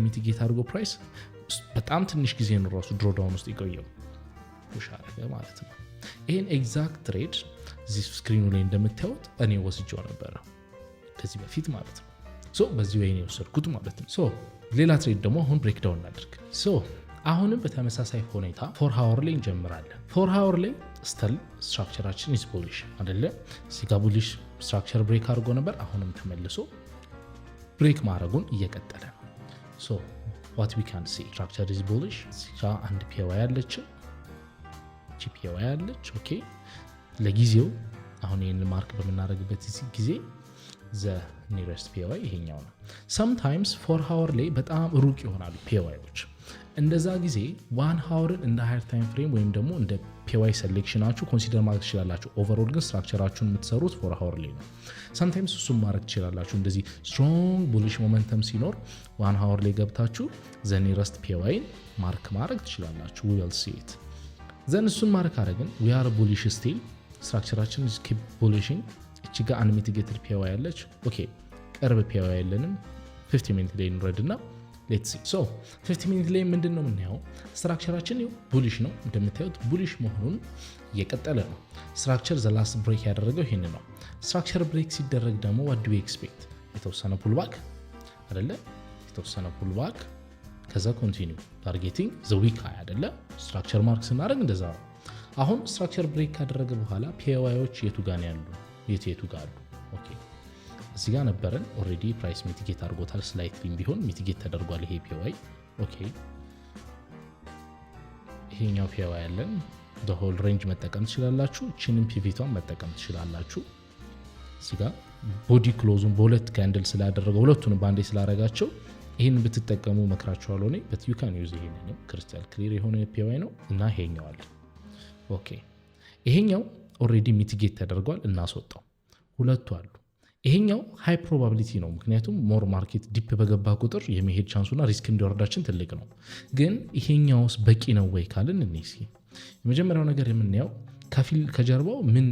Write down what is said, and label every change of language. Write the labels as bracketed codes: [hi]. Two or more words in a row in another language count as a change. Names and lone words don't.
[am] ሚቲጌት አድርጎ ፕራይስ በጣም ትንሽ ጊዜ ነው ራሱ ድሮዳውን ውስጥ ይቆየው ፑሽ አደረገ ማለት ነው። ይሄን [en] exact trade [am] እዚህ ስክሪኑ ላይ እንደምታዩት እኔ ወስጄው ነበረ ከዚህ በፊት ማለት ነው። በዚህ ወይ ነው የወሰድኩት ማለት ነው። ሌላ ትሬድ ደግሞ አሁን ብሬክዳውን እናድርግ። አሁንም በተመሳሳይ ሁኔታ [en] four hour [am] ላይ እንጀምራለን። [en] four hour [am] ላይ ስተል ስትራክቸራችን [en] is bullish [am] አይደለ? ሲጋ [en] bullish structure [am] ብሬክ አድርጎ ነበር። አሁንም ተመልሶ ብሬክ ማድረጉን እየቀጠለ ነው። [en] what we can see structure is bullish። [am] ሲጋ አንድ ፒዋይ አለች፣ ፒዋይ አለች። ኦኬ ለጊዜው አሁን ይሄን ማርክ በመናረግበት ጊዜ [en] the nearest [am] ፒዋይ ይሄኛው ነው። sometimes [en] four hour [am] ላይ በጣም ሩቅ ይሆናሉ ፒዋዮች። እንደዛ ጊዜ ዋን ሃወርን እንደ [en] higher time frame [am] ወይም ደግሞ እንደ ፒዋይ ሴሌክሽናችሁ ኮንሲደር ማድረግ ትችላላችሁ። ኦቨርኦል ግን ስትራክቸራችሁን የምትሰሩት [en] four hour [am] ላይ ነው። ሳምታይምስ እሱም ማድረግ ትችላላችሁ። እንደዚህ [en] strong bullish momentum [am] ሲኖር [en] one hour [am] ላይ ገብታችሁ [en] the nearest [am] ፒዋይን ማርክ ማድረግ ትችላላችሁ። [en] we will see it [am] ዘን እሱን ማርክ አደረግን [en] we are bullish still [am] ስትራክቸራችን [en] is keep bulishing። [am] እቺ ጋር አንሚቲጌትድ ፒዋይ ያለች ኦኬ ቅርብ ፒዋይ ያለንም 50 ሚኒት ላይ እንረድና [en] let's see [am] 50 ሚኒት ላይ ምንድነው የምናየው? ስትራክቸራችን ቡሊሽ ነው። እንደምታዩት ቡሊሽ መሆኑን እየቀጠለ ነው። ስትራክቸር [en] the last break [am] ያደረገው ይሄን ነው። ስትራክቸር ብሬክ ሲደረግ ደግሞ [en] what do we expect? [am] የተወሰነ ፑልባክ አይደለ? የተወሰነ ፑልባክ ከዛ [en] continue targeting the weak high [am] አይደለ? ስትራክቸር ማርክ ስናደርግ እንደዛ ነው። አሁን ስትራክቸር ብሬክ ካደረገ በኋላ ፒዋዮች የቱ ጋር ያሉ የቱ ጋር አሉ? ኦኬ እዚህ ጋር ነበረን ኦሬዲ ፕራይስ ሚቲጌት አድርጎታል። ስላይትሊም ቢሆን ሚቲጌት ተደርጓል ይሄ ፒዋይ። ኦኬ ይሄኛው ፒዋይ ያለን [en] the whole range [am] መጠቀም ትችላላችሁ። እቺንም ፒቪቷን መጠቀም ትችላላችሁ። እዚህ ጋር ቦዲ ክሎዙን በሁለት ካንድል ስላደረገው ሁለቱንም ባንዴ ስላደረጋቸው ይሄን ብትጠቀሙ መክራችኋለሁ እኔ [en] but you can use [am] ይሄን ነው። [en] crystal clear [am] የሆነ ፒዋይ ነው እና ይሄኛው አለ። ኦኬ ይሄኛው ኦሬዲ ሚቲጌት ተደርጓል እናስወጣው። ሁለቱ አሉ። ይሄኛው [en] high probability [am] ነው፣ ምክንያቱም [en] more market deep [am] በገባ ቁጥር የመሄድ ቻንሱና ሪስክ እንዲወርዳችን ትልቅ ነው። ግን ይሄኛውስ በቂ ነው ወይ ካልን እነሲ የመጀመሪያው ነገር የምናየው ከጀርባው ምን ስዊፕ አድርጓል?